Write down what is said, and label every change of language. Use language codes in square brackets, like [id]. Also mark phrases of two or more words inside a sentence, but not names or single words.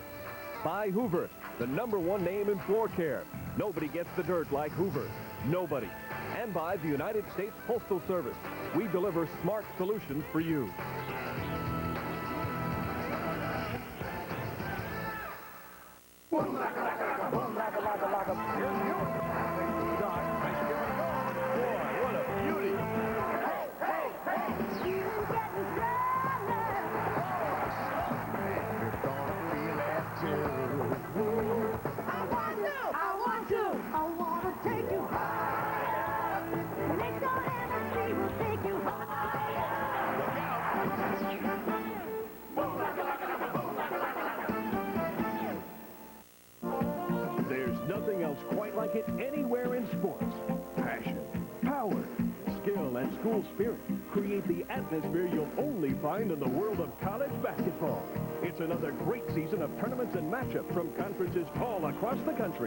[en] By Hoover, the #1 name in floor care. Nobody gets the dirt like Hoover. Nobody. And by the United States Postal Service. We deliver smart solutions for you. Boom, laka, boom, laka, laka, laka. Here's Ewing. Dot. Boy, what a beauty. Hey, hey, hey. You're gonna feel that too. I want to take you higher. Next on MSG will take you higher. Look out. Boom, laka, laka, laka, boom, laka, laka, laka. There's nothing else quite like it anywhere in sports. Passion, power, skill, and school spirit create the atmosphere you'll only find in the world of college basketball. It's another great season of tournaments and matchups from conferences all across the country.